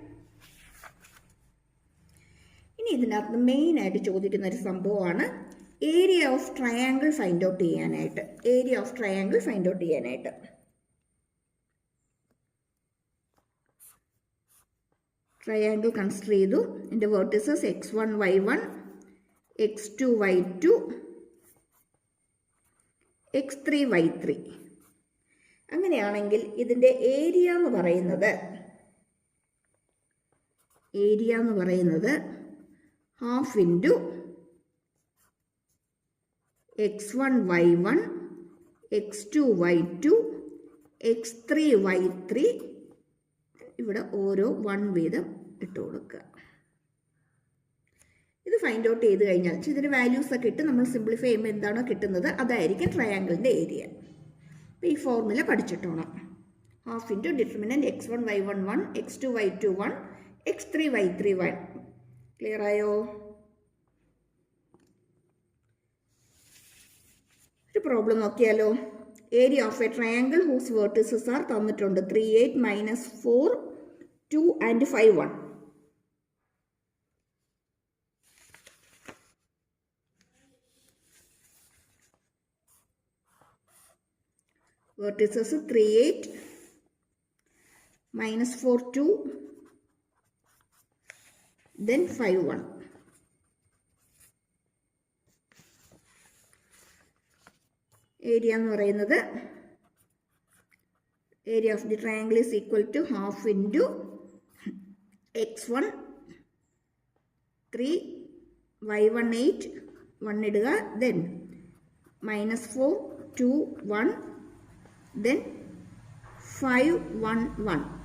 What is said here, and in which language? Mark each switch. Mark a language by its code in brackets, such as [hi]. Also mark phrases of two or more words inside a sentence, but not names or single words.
[ml] ഇനി ഇതിനകത്ത് മെയിനായിട്ട് ചോദിക്കുന്ന ഒരു സംഭവമാണ് [en] area of triangle find out [ml] ചെയ്യാനായിട്ട്. [en] triangle consider [ml] ചെയ്തു. ഇതിൻ്റെ വേർട്ടിസസ് x1 y1 x2 y2 x3 y3. അങ്ങനെയാണെങ്കിൽ ഇതിൻ്റെ ഏരിയ എന്ന് പറയുന്നത് [en] half into [ml] x1 y1 x2 y2 x3 y3. ഇവിടെ ഓരോ 1 വീതം ഇട്ട് കൊടുക്കുക. ഇത് [en] find out [ml] ചെയ്ത് കഴിഞ്ഞാൽ ഇതിൻ്റെ വാല്യൂസൊക്കെ ഇട്ട് നമ്മൾ സിംപ്ലിഫൈ ചെയ്യുമ്പോൾ എന്താണോ കിട്ടുന്നത് അതായിരിക്കും ട്രയാങ്കിളിൻ്റെ ഏരിയ. അപ്പോൾ ഈ ഫോർമുല പഠിച്ചിട്ടോണം. [en] half into determinant [ml] x1 y1 1 x2 y2 1 x3 y3 1. ക്ലിയർ ആയോ? ഒരു പ്രോബ്ലം നോക്കിയാലോ. [en] area of a triangle whose vertices are തന്നിട്ടുണ്ട് 3 8 -4 2 and 5 1. Vertices 3 8 -4 2 then 5 1. [ml] ഏരിയ എന്ന് പറയുന്നത് [en] area of the triangle is equal to half into x1 3 y1 8 1 ഇടുക, ദെൻ -4 2 1 ദെൻ 5 1 1.